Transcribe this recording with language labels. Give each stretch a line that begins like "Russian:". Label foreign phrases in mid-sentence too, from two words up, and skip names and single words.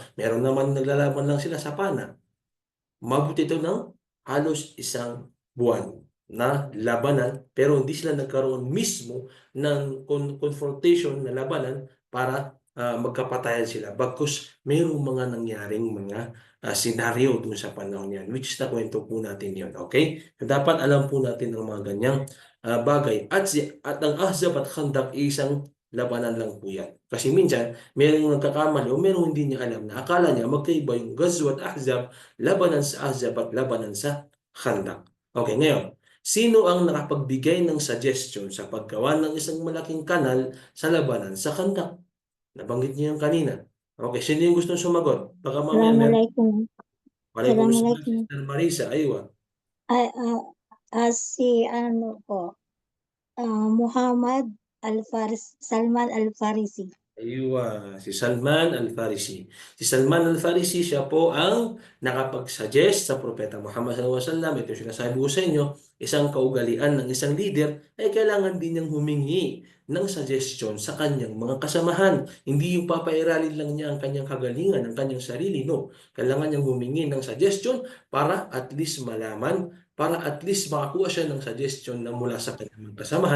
Filipino: Meron naman naglalaban lang sila sa Pana. Mabuti ito ng halos isang buwan na labanan pero hindi sila nagkaroon mismo ng confrontation na labanan para magkapatayan sila. Bagkus mayroong mga nangyaring mga senaryo dun sa panahon yan,
English: which is
Filipino: na kwento po natin yun. Okay? So, dapat alam po natin ang mga ganyang bagay. At ang Ahzab at Khandaq isang labanan lang po yan. Kasi minsan, mayroong nagkakamali o mayroong hindi niya alam na akala niya magkaiba yung Ghazwa at Ahzab, labanan sa Ahzab at labanan sa Khandaq. Okay, ngayon, sino ang nakapagbigay ng suggestion sa paggawa ng isang malaking kanal sa labanan sa Khandaq? Nabanggit niyo yung kanina. Okay, sino yung gustong sumagot? Baka mamaya meron.
Arabic: السلام عليكم. وعليكم السلام, السلام عليكم.
Filipino: Sister Marisa. Aywa. Si ano po, Muhammad Salman Al-Farisi. Aywa, si Salman Al-Farisi. Si Salman Al-Farisi, siya po ang nakapag-suggest sa Propeta Muhammad SAW. Ito yung sinasabi ko sa inyo, isang kaugalian ng isang leader ay kailangan din niyang humingi ng suggestion sa kanyang mga kasamahan. Hindi yung papairalin lang niya ang kanyang kagalingan, ang kanyang sarili. No, kailangan niyang humingi ng suggestion para
English: at least
Filipino: malaman, para
English: at least
Filipino: makakuha siya ng suggestion na mula sa kanyang mga kasamahan.